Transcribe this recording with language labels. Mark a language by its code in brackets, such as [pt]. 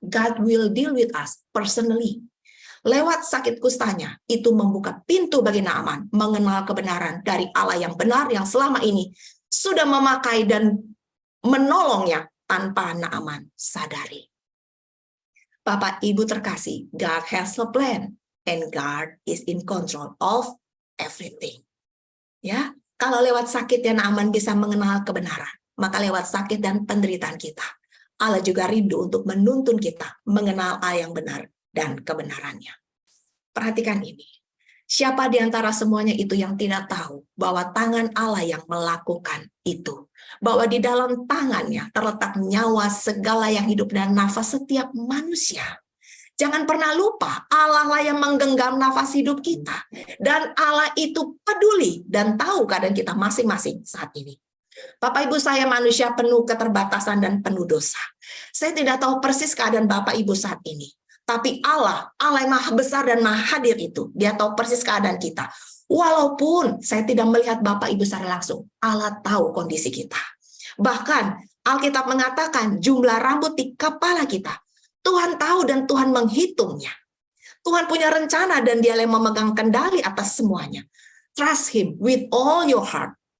[en] God will deal with us personally. [id] Lewat sakit kustanya, itu membuka pintu bagi Naaman mengenal kebenaran dari Allah yang benar yang selama ini sudah memakai dan menolongnya tanpa Naaman sadari. Bapak Ibu terkasih, [en] God has a plan and God is in control of everything. [id] Ya, kalau lewat sakit ya Naaman bisa mengenal kebenaran, maka lewat sakit dan penderitaan kita, Allah juga rindu untuk menuntun kita mengenal Allah yang benar dan kebenarannya. Perhatikan ini. Siapa di antara semuanya itu yang tidak tahu bahwa tangan Allah yang melakukan itu? Bahwa di dalam tangannya terletak nyawa segala yang hidup dan nafas setiap manusia. Jangan pernah lupa, Allah lah yang menggenggam nafas hidup kita. Dan Allah itu peduli dan tahu keadaan kita masing-masing saat ini. Bapak Ibu, saya manusia penuh keterbatasan dan penuh dosa. Saya tidak tahu persis keadaan Bapak Ibu saat ini. Tapi Allah yang maha besar dan maha hadir itu, dia tahu persis keadaan kita. Walaupun saya tidak melihat Bapak Ibu secara langsung, Allah tahu kondisi kita. Bahkan Alkitab mengatakan jumlah rambut di kepala kita, Tuhan tahu dan Tuhan menghitungnya. Tuhan punya rencana dan dia yang memegang kendali atas semuanya. [en] Trust Him with all your heart.